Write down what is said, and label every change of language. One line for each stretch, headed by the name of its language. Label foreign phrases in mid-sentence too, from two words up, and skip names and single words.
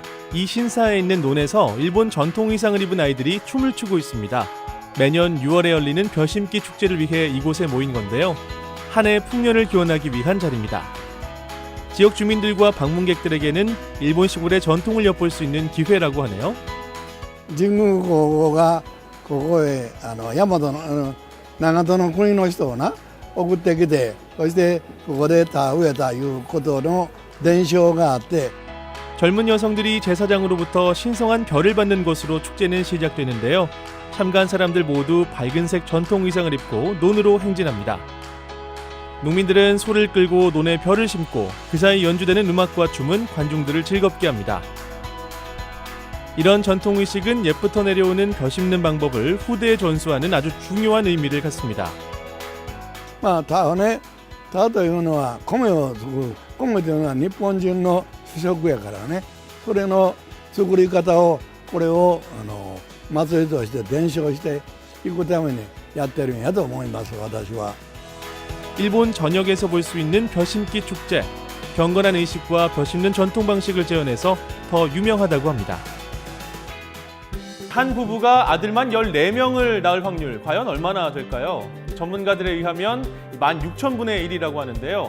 Korean: 이 신사에 있는 논에서 일본 전통 의상을 입은 아이들이 춤을 추고 있습니다. 매년 6월에 열리는 벼 심기 축제를 위해 이곳에 모인 건데요. 한 해 풍년을 기원하기 위한 자리입니다. 지역 주민들과 방문객들에게는 일본 시골의 전통을 엿볼 수 있는 기회라고 하네요.
Japanese: 神宮皇后がここへ大和の長門の国の人を送ってきて、そしてここで田植えたいうことの伝承があって、
Korean: 젊은 여성들이 제사장으로부터 신성한 별을 받는 것으로 축제는 시작되는데요. 참가한 사람들 모두 밝은색 전통 의상을 입고 논으로 행진합니다. 농민들은 소를 끌고 논에 벼를 심고 그 사이 연주되는 음악과 춤은 관중들을 즐겁게 합니다. 이런 전통의식은 옛부터 내려오는 벼 심는 방법을 후대에 전수하는 아주 중요한 의미를 갖습니다.
Japanese: 田というのは米を作る。米というのは日本人の主食やからね。それの作り方をこれを祭りとして伝承していくためにやってるんやと思います。私は。
Korean: 일본 전역에서 볼 수 있는 벼 심기 축제. 경건한 의식과 벼 심는 전통 방식을 재현해서 더 유명하다고 합니다. 한 부부가 아들만 14명을 낳을 확률 과연 얼마나 될까요? 전문가들에 의하면 16,000분의 1이라고 하는데요.